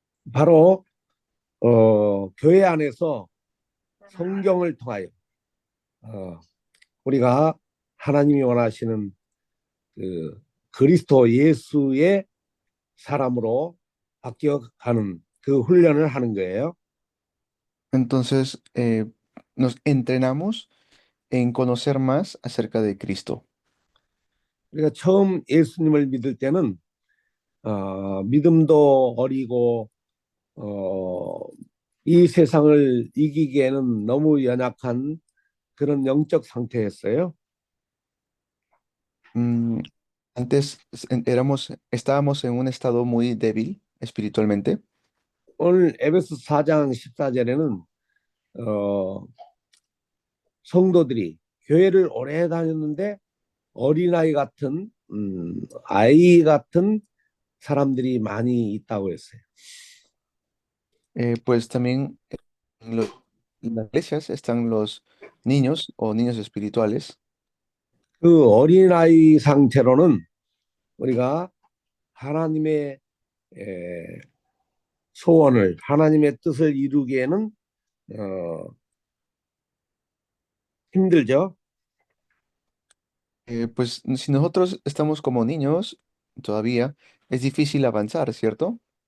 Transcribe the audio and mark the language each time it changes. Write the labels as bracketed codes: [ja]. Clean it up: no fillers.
[ko] 바로 교회 안에서 성경을 통하여 우리가 하나님이 원하시는 그 그리스도 예수의 사람으로 바뀌어가는 그 훈련을 하는 거예요. [es] Entonces, nos entrenamos en conocer más acerca de Cristo. [ko] 우리가 처음 예수님을 믿을 때는 믿음도 어리고 이 세상을 이기기에는 너무 연약한 그런 영적 상태였어요. [es] Antes estábamos en un estado muy débil espiritualmente. [ko] 오늘 에베소 4장 14절에는 성도들이 교회를 오래 다녔는데 어린아이 같은 아이 같은 사람들이 많이 있다고 했어요. [es] Pues también en las iglesias están los niños o niños espirituales. [ko] 그 어린아이 상태로는 우리가 하나님의 소원을 하나님의 뜻을 이루기에는 힘들죠. [es] Pues si nosotros estamos como niños todavía, es difícil avanzar, ¿cierto?